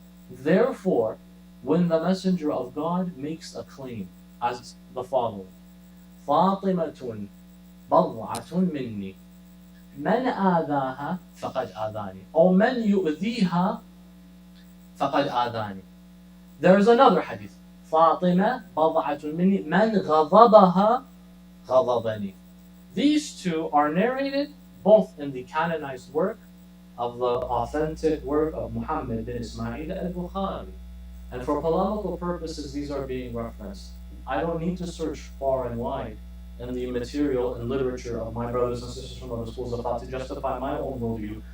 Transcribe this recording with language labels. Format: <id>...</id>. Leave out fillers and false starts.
<en>Therefore, when the Messenger of God makes a claim as the following,</en> <ar>فاطمة بضعة مني من آذاها فقد آذاني أو من يؤذيها فقد آذاني.</ar> <en>There is another hadith,</en> <ar>فاطمة بضعة مني من غضبها غضبني.</ar> <en>These two are narrated both in the canonized work of the authentic work of Mohammed bin Ismail al-Bukhari. And for polemical purposes, these are being referenced. I don't need to search far and wide in the material and literature of my brothers and sisters from other schools of thought to justify my own worldview.</en>